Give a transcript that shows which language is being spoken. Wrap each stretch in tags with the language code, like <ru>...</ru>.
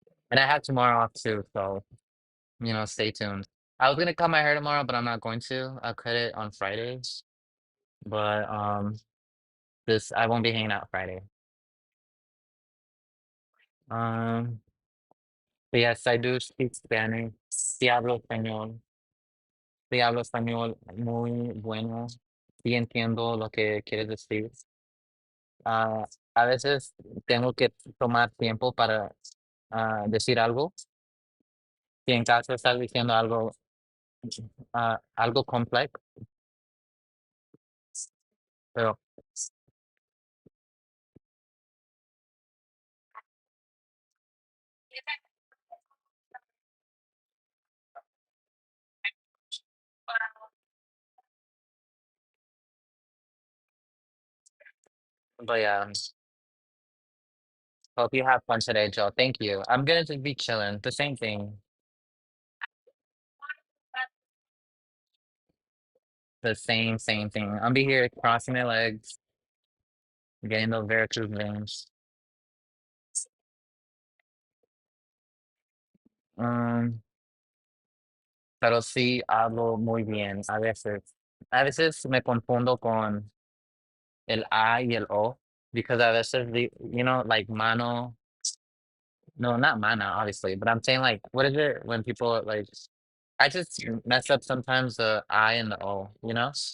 <en>And I have tomorrow off too, so stay tuned. I was gonna cut my hair tomorrow, but I'm not going to. I'll cut it on Fridays. But this I won't be hanging out Friday. Um, but yes, I do speak Spanish.</en> <es>Sí hablo español. Sí hablo español muy bueno. Sí entiendo lo que quieres decir. A veces tengo que tomar tiempo para decir algo. Si en caso estás diciendo algo complejo, pero yeah.</es> <en>Hope you have fun today, Joe. Thank you. I'm gonna just be chilling. The same thing. The same thing. I'll be here crossing my legs, getting those varicose veins.</en> <es>Um, pero sí hablo muy bien a veces. A veces me confundo con el A y el O</es> <en>because</en> <es>a veces,</es> <en>like mano, no, not mana, obviously, but I'm saying like, what is it when people like, I just mess up sometimes the I and the O, you know?</en>